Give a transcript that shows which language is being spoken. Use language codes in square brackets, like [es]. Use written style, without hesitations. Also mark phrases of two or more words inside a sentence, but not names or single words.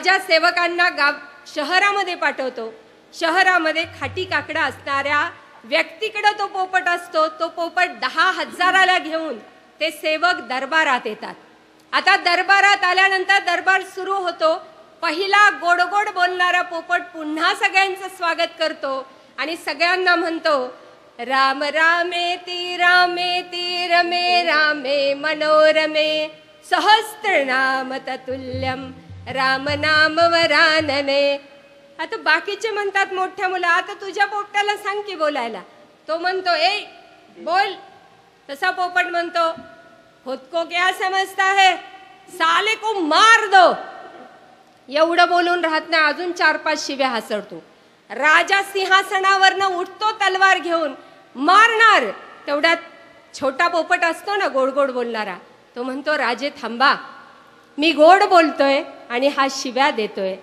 [mr] राजा सेवकांना शहरामध्ये पाठवतो. शहरामध्ये खाटी काकडा असणाऱ्या व्यक्तीकडे तो पोपट असतो. तो पोपट 10,000ला घेऊन ते सेवक दरबारात येतात. आता दरबारात आल्यानंतर दरबार सुरू होतो. पहिला गोड गोड बोलणारा पोपट पुन्हा सगळ्यांचं स्वागत करतो आणि सगळ्यांना म्हणतो, [sa] राम रामेति रामेति रमे रामे मनोरमे सहस्त्रनाम ततुल्यम राम नाम वरानने. [mr] आता बाकीचे म्हणतात मोठ्या मुलं, आता तुझ्या पोपटाला सांग की बोलायला. तो म्हणतो, ए बोल. तसा पोपट म्हणतो, [hi] खुद को क्या समजता है, साले को मार दो. [mr] एवढं बोलून राहत नाही, अजून 4-5 शिव्या हसडतो. राजा सिंहासनावरनं उठतो तलवार घेऊन, मारणार. तेवढ्यात छोटा पोपट असतो ना गोड गोड बोलणारा, तो म्हणतो, राजे थांबा, मी गोड बोलतोय आणि हा शिव्या देतोय.